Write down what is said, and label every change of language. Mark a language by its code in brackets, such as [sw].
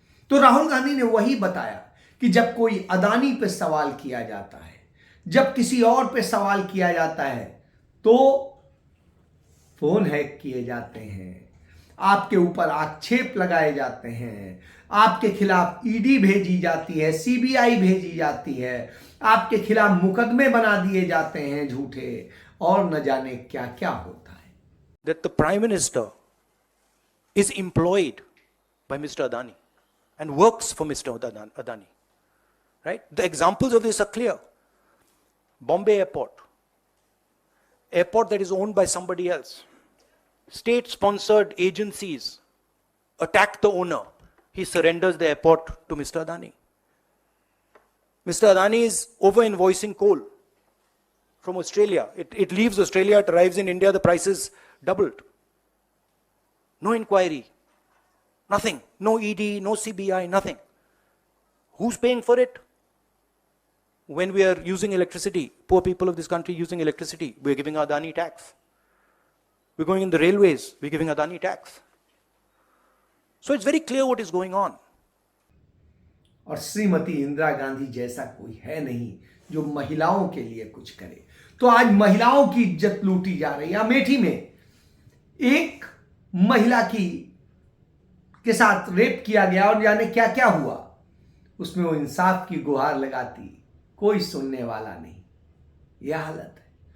[hi] तो राहुल गांधी ने वही बताया कि जब कोई अदानी पे सवाल किया जाता है, जब किसी और पे सवाल किया जाता है, तो फोन हैक किए जाते हैं, आपके ऊपर आक्षेप लगाए जाते हैं, आपके खिलाफ ईडी भेजी जाती है, सीबीआई भेजी जाती है, आपके खिलाफ मुकदमे बना दिए जाते हैं झूठे, और न जाने क्या क्या होता है। [en] That the Prime Minister is employed by Mr. Adani and works for Mr. Adani. Right? The examples of this are clear. Bombay Airport that is owned by somebody else. State-sponsored agencies attack the owner. He surrenders the airport to Mr. Adani. Mr. Adani is over-invoicing coal from Australia. It leaves Australia, it arrives in India, the price is doubled. No inquiry, nothing, no ED, no CBI, nothing. Who's paying for it? when we are using electricity, poor people of this country using electricity, we're giving Adani tax. We're going in the railways, we're giving Adani tax. So it's very clear what is going on. [hi] और श्रीमती इंदिरा गांधी जैसा कोई है नहीं जो महिलाओं के लिए कुछ करे। तो आज महिलाओं की इज्जत लूटी जा रही है। अमेठी में एक महिला के साथ रेप किया गया और जाने क्या क्या हुआ, उसमें वो इंसाफ की गुहार लगाती, कोई सुनने वाला नहीं। यह हालत है।